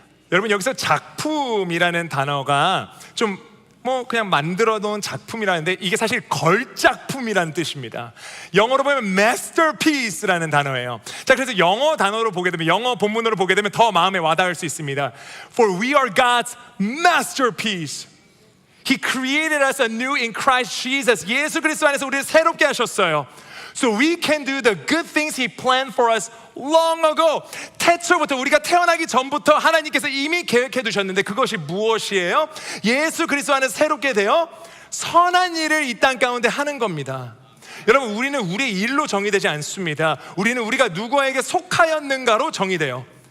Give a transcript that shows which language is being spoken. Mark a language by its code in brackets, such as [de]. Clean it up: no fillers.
[ko] 여러분, 여기서 작품이라는 단어가 좀 그냥 만들어 놓은 작품이라는데 이게 사실 걸작품이라는 뜻입니다. 영어로 보면 masterpiece라는 단어예요. 자, 그래서 영어 단어로 보게 되면, 영어 본문으로 보게 되면 더 마음에 와닿을 수 있습니다. [en] For we are God's masterpiece. He created us anew in Christ Jesus. [ko] 예수 그리스도 안에서 우리를 새롭게 하셨어요. [en] So we can do the good things He planned for us long ago. [ko] 태초부터, 우리가 태어나기 전부터 하나님께서 이미 계획해 두셨는데 그것이 무엇이에요? 예수 그리스도 안에서 새롭게 되어 선한 일을 이 땅 가운데 하는 겁니다. 여러분, 우리는 우리의 일로 정의되지 않습니다. 우리는 우리가 누구에게 속하였는가로 정의돼요.